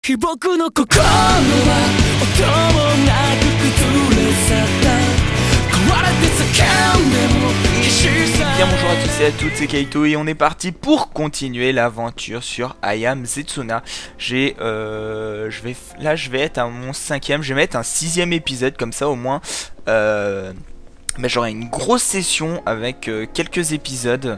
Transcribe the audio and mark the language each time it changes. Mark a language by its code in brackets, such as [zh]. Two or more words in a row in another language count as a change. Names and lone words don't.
[ja] 僕の心は音もなく崩れ去った壊れて叫んでも一瞬さ [fr] Bien bonjour à tous et à toutes, c'est Kaito et on est parti pour continuer l'aventure sur I Am Setsuna. Je vais être à mon 5ème, je vais mettre un 6ème épisode comme ça au moins. Mais j'aurai une grosse session avec quelques épisodes.